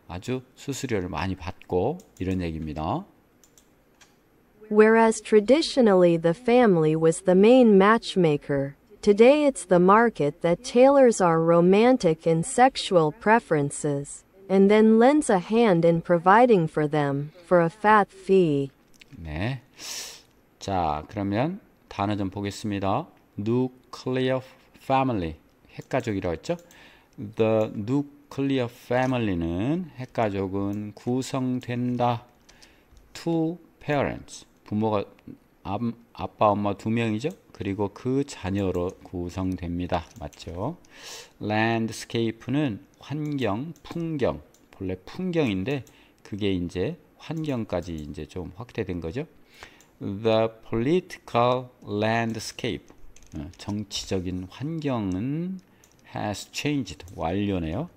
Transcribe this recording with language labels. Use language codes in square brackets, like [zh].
[ko] 아주 수수료를 많이 받고 이런 얘기입니다. [en] Whereas traditionally the family was the main matchmaker, today it's the market that tailors our romantic and sexual preferences, and then lends a hand in providing for them, for a fat fee. [ko] 네. 자, 그러면 단어 좀 보겠습니다. [en] nuclear family, [ko] 핵가족이라고 했죠? [en] The nuclear family [ko] 는 핵가족은 구성된다. [en] two parents, [ko] 부모가 아빠, 엄마 두 명이죠? 그리고 그 자녀로 구성됩니다. 맞죠? landscape는 환경, 풍경, 본래 풍경인데 그게 이제 환경까지 이제 좀 확대된 거죠. [en] The political landscape, [ko] 정치적인 환경은 [en] has changed, [ko] 완료네요.